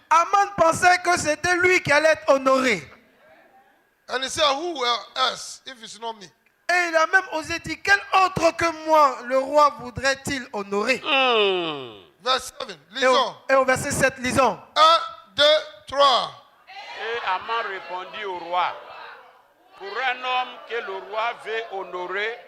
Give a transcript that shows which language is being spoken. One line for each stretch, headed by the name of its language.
French: Aman pensait que c'était lui qui allait être honoré.
English: And he said, who else if it's not me?
French: Et il a même osé dire, quel autre que moi le roi voudrait-il honorer?
English: Verse 7.
French: Et Lisons. au verset 7, lisons. 1, 2, 3. Et Aman répondit au roi, pour un homme que le roi veut honorer,